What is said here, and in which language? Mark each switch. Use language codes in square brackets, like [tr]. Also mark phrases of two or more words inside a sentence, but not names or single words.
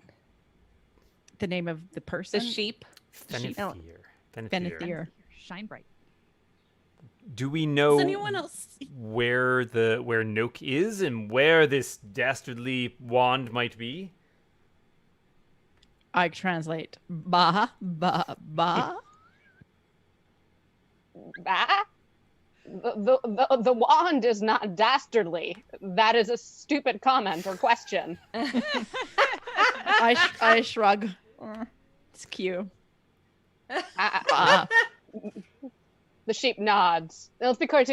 [en] The name of the person. The sheep. Fenethir. Fenethir. Shine bright. Do we know Does anyone else? where Noak is and where this dastardly wand might be? I translate ba ba ba. Bah? The wand is not dastardly. That is a stupid comment or question. I shrug. It's cute. Ba. The sheep nods. Now, let's be clear too.